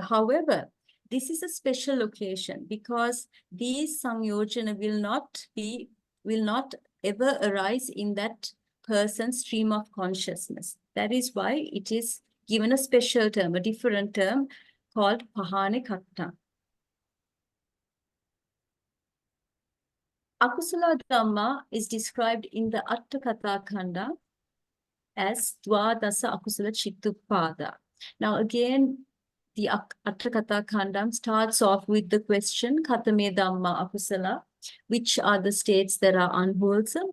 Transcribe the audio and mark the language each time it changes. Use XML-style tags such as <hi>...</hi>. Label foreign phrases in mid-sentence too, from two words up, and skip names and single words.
<en>However, this is a special occasion because these samyojana will not ever arise in that person's stream of consciousness. That is why it is given a special term, a different term called pahaṇekaṭṭha.</en> <pi>Akusala Dhamma</pi> <en>is described in the Aṭṭhakatha Khanda as</en> <pi>Dvādasa Akusala Chittuppada.</pi> <en>Now again, the Aṭṭhakatha Khanda starts off with the question,</en> <pi>Katame Dhamma Akusala,</pi> <en>which are the states that are unwholesome?</en>